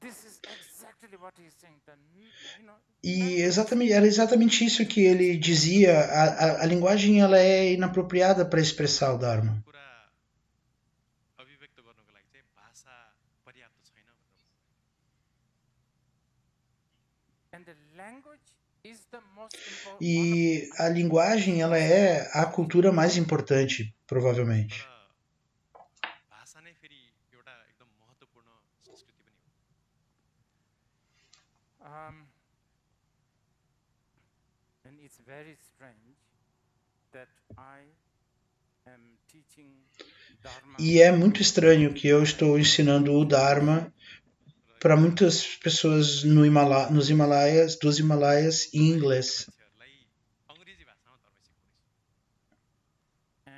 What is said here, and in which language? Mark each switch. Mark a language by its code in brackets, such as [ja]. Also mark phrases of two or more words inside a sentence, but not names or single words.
[en] This is exactly what he's saying. That, [pt] E era exatamente isso que ele dizia. A linguagem ela é inapropriada para expressar o Dharma. [ne] कुरा अभिव्यक्त गर्नको लागि चाहिँ भाषा पर्याप्त छैन भनेर [en] and the language is the most important. [pt] E a linguagem ela é a cultura mais importante, provavelmente. [ne] तर भाषा नै फेरि एउटा एकदम महत्त्वपूर्ण संस्कृति पनि हो [en] And it's very strange that I am teaching Dharma. [pt] E é muito estranho que eu estou ensinando o Dharma para muitas pessoas nos Himalaias, dos Himalaias em inglês. [ne] मान्छेहरूलाई अङ्ग्रेजी भाषामा धर्म सिकाउँदैछु